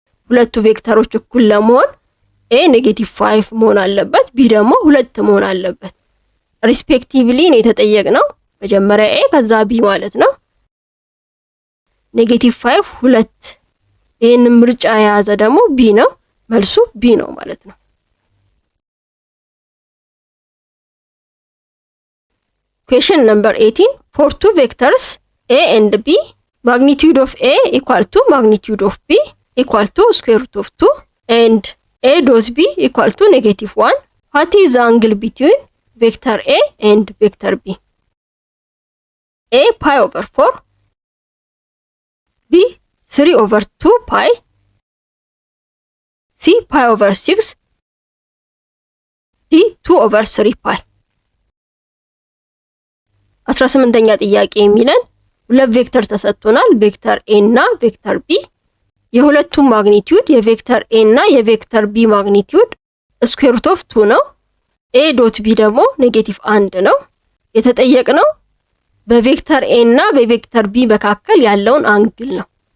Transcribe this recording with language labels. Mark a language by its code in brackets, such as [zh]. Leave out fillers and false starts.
[am] ሁለቱ ቬክተሮች እኩል ለመሆን ኤ ኔጌቲቭ 5 መሆን አለበት፣ ቢ ደግሞ 2 መሆን አለበት። ሪስፔክቲቭሊ ነው የተጠየቅነው። መጀመሪያ ኤ ከዛ ቢ ማለት ነው። ኔጌቲቭ 5 2 ይሄን ምርጫ የያዘ ደግሞ ቢ ነው። መልሱ ቢ ነው ማለት ነው። [en] Question number 18. For two vectors A and B, magnitude of A equal to magnitude of B equal to square root of 2 and A dot B equal to negative 1. What is the angle between vector A and vector B? A pi over 4, B 3 over 2 pi, C pi over 6, D 2 over 3 pi። [am] 18ኛ ጥያቄ የሚለን ሁለት ቬክተር ተሰጥቶናል፣ ቬክተር A እና ቬክተር B። የሁለቱም ማግኒቲዩድ የቬክተር A እና የቬክተር B ማግኒቲዩድ ስኩዌር ሩት ኦፍ 2 ነው። A ዶት B ደግሞ ኔጌቲቭ 1 ነው። የተጠየቅነው በቬክተር A እና በቬክተር B መካከል ያለውን አንግል ነው።